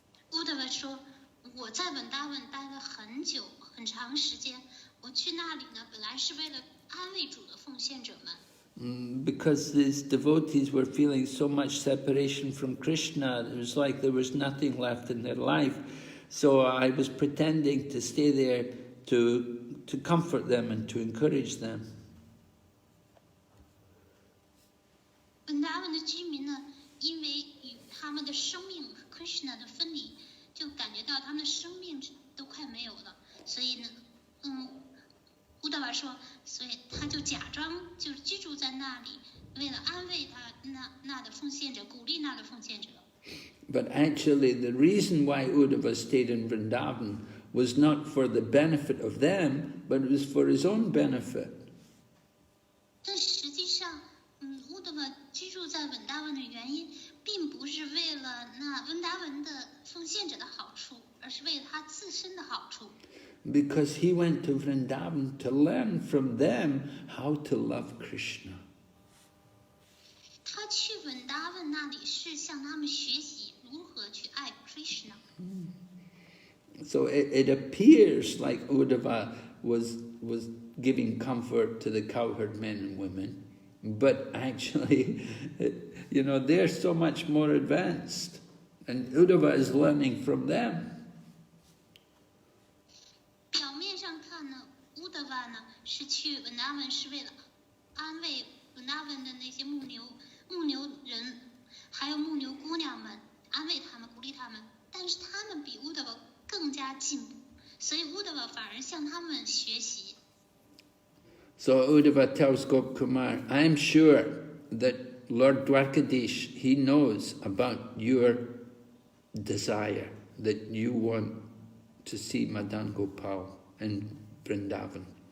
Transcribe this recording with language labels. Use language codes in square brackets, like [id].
[zh] Uddhava 说，我在 Vrindavan 待了很久很长时间，我去那里呢，本来是为了安慰主的奉献者们。 [en] Because these devotees were feeling so much separation from Krishna, it was like there was nothing left in their life. So I was pretending to stay there to comfort them and to encourage them. [zh] Vrindavan 的居民呢，因为与他们的生命和 Krishna 的分离，就感觉到他们的生命都快没有了，所以呢，Uddhava 说，所以他就假装就是居住在那里，为了安慰他那的奉献者，鼓励那的奉献者。 [en] But actually, the reason why Uddhava stayed in Vrindavan was not for the benefit of them, but it was for his own benefit. [zh] 但实际上，Uddhava 居住在 Vrindavan 的原因，并不是为了那 Vrindavan 的奉献者的好处，而是为了他自身的好处。 [en] Because he went to Vrindavan to learn from them how to love Krishna. [zh] 他去 Vrindavan 那里是向他们学习如何去爱 Krishna。 [en] So it appears like Uddhava was giving comfort to the cowherd men and women, but actually, they're so much more advanced, and Uddhava is learning from them. [zh] 表面上看呢，Uddhava 呢是去 Vrindavan 是为了安慰 Vrindavan 的那些牧牛人，还有牧牛姑娘们，安慰他们，鼓励他们。但是他们比 Uddhava 更加进步，所以 Uddhava 反而向他们学习。 [en] So Uddhava tells Gopkumar, I am sure that Lord Dwarkadish, he knows about your desire, that you want to see Madan Gopal in Vrindavan.